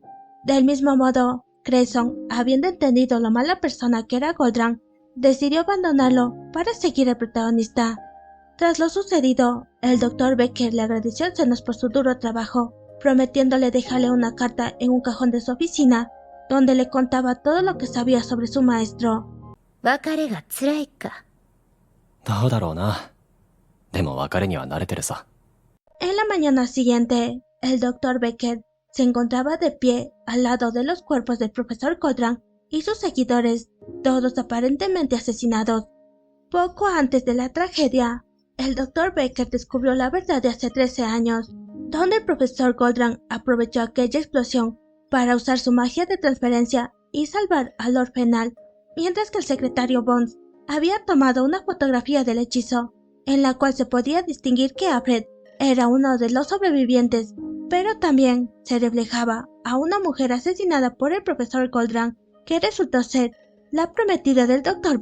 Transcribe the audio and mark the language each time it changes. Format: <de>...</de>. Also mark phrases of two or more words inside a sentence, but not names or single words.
<es>Del mismo modo, Cresson, habiendo entendido lo mala persona que era Goldran, decidió abandonarlo para seguir al protagonista. Tras lo sucedido, el Dr. Becker le agradeció a Zenos por su duro trabajo, prometiéndole dejarle una carta en un cajón de su oficina, donde le contaba todo lo que sabía sobre su maestro.</es> <ja>どうだろうな。でも別れには慣れてるさ。</ja> <es>En la mañana siguiente, el Dr. Becker se encontraba de pie al lado de los cuerpos del profesor Goldran y sus seguidores, todos aparentemente asesinados. Poco antes de la tragedia, el Dr. Becker descubrió la verdad de hace 13 años, donde el profesor Goldran aprovechó aquella explosión para usar su magia de transferencia y salvar a Lord Fennel, mientras que el secretario Bones había tomado una fotografía del hechizo, en la cual se podía distinguir que Alfred era uno de los sobrevivientes, pero también se reflejaba a una mujer asesinada por el profesor Goldran, que resultó ser la prometida del Dr.</es>